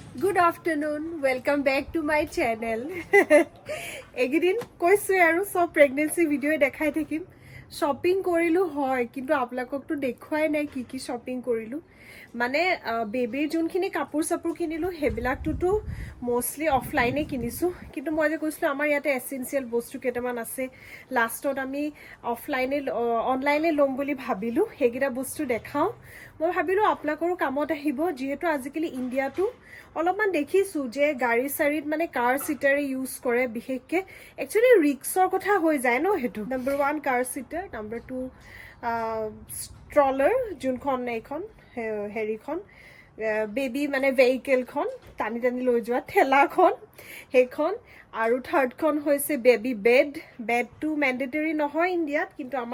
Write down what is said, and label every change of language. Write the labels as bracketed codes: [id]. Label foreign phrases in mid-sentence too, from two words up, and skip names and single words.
[en] Good afternoon. Welcome back to my channel. [as] এগিদিন কৈছু আৰু ছ [en] pregnancy video [as] দেখাই থাকিম. Shopping কৰিলোঁ হয় কিন্তু আপোনালোকক তো দেখুওৱা নাই কি shopping কৰিলোঁ. মানে baby যিখিনি কাপোৰ সাপোৰ কিনিলোঁ সেইবিলাক তো [en] mostly offline [as] এ কিনিছোঁ কিন্তু মই যে কৈছিলোঁ আমাৰ যত essential বস্তু কেইটামান আছে last ত আমি [en] offline online [as] এ ল'ম বুলি ভাবিলোঁ সেইকেইটা বস্তু দেখুওৱাওঁ মই ভাবিলোঁ আপোনালোকৰো কামত আহিব যিহেতু আজিকালি India তো অলপমান দেখিছো যে গাড়ী সাৰিত মানে [en] car seater use [as] কৰে বিশেষকে [en] actually risk [as] কথা হৈ যায় ন হেতু [en] number 1 car seater number 2 stroller [as] যোনখন এইখন হেৰিখন বেবি মানে ভেহিকল খন টানি টানি লৈ যোৱা ঠেলাখন হেখন আৰু থাৰ্ড খন হৈছে [en] baby bed too mandatory [as] নহয় ইণ্ডিয়াত কিন্তু আমাৰ